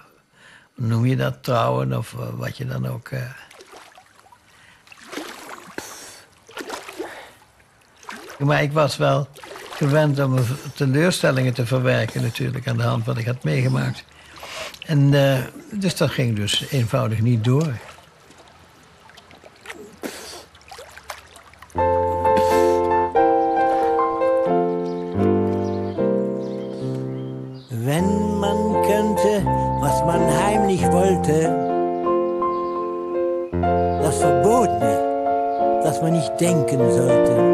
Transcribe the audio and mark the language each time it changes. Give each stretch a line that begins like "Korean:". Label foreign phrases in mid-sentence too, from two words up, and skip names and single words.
Dutch: Noem je dat trouwen of wat je dan ook... Maar ik was wel gewend om teleurstellingen te verwerken natuurlijk aan de hand wat ik had meegemaakt. En dus dat ging dus eenvoudig niet door.
German: Wenn man könnte, was man heimlich wollte, das Verbotene, das man nicht denken sollte.